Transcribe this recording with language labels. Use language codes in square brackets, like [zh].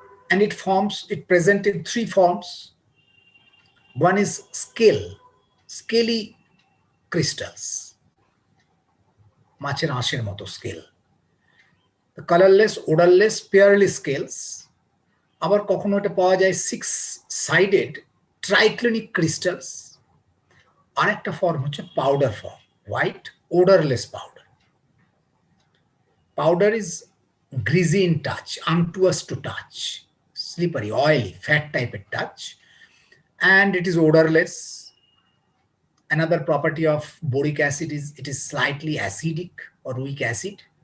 [en] and it presented three forms. One is scaly crystals, [bn] মাছের আঁশের মতো [en] scale. The colorless, odorless, pearly scales. [bn] আবার কখনো এটা পাওয়া যায় 6-sided triclinic crystals. আরেকটা ফর্ম হচ্ছে powder form, [en] white odorless powder. Powder is greasy in touch, unctuous to touch, slippery, oily, fat type of touch, and it is odorless. Another property of boric acid is it is slightly acidic or weak acid.